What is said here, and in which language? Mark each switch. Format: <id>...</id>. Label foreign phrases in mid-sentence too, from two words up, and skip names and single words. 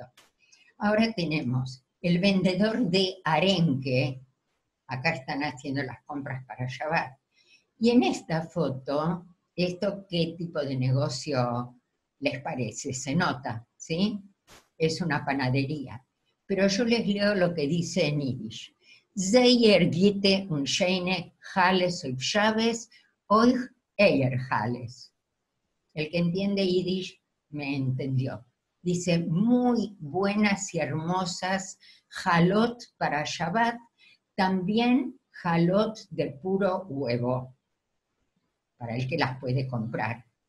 <es>Ahora tenemos el vendedor de arenque, acá están haciendo las compras para Shabbat, y en esta foto, ¿esto qué tipo de negocio les parece? Se nota, ¿sí? Es una panadería. Pero yo les leo lo que dice en Yiddish.</es> <yi>זייער גוטע און שיינע חלות אויף שבת, אויך אייער חלות.</yi> <es>El que entiende Yiddish me entendió. Dice, muy buenas y hermosas jalot para Shabbat, también jalot de puro huevo, para el que las puede comprar.</es>